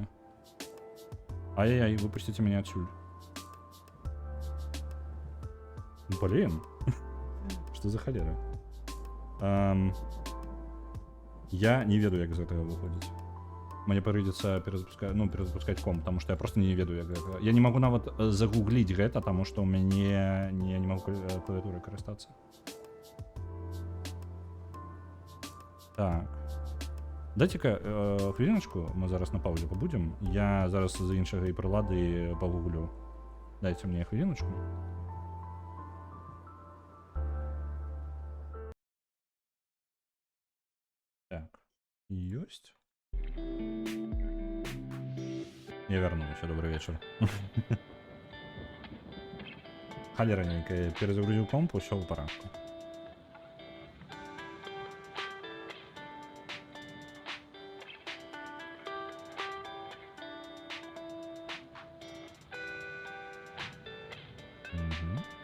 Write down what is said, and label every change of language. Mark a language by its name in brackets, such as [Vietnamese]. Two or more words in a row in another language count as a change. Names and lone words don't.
[Belarusian] Ай-яй-яй, выпусціце мяне адсюль. [Russian] Блин. Что за холера? [Belarusian] Я не ведаю, як з гэтага выходзіць. Мне прыйдзецца перазапускаць комп, [Russian] потому что [Belarusian] я просто не ведаю, як гэта. [Russian] Я не могу [Belarusian] нават загугліць гэта, таму што ў мяне [Russian] не могу [Belarusian] клавіатурай карыстацца. Так. [Ukrainian] Дайте-ка хвилиночку, ми зараз на паузі побудемо. Я зараз з іншої прилади погуглю. Дайте мені хвилиночку. Так. [Russian] Есть. Я вернулся. Добрый вечер. Халераненько перезагрузил комп, все в порядку. Мгм.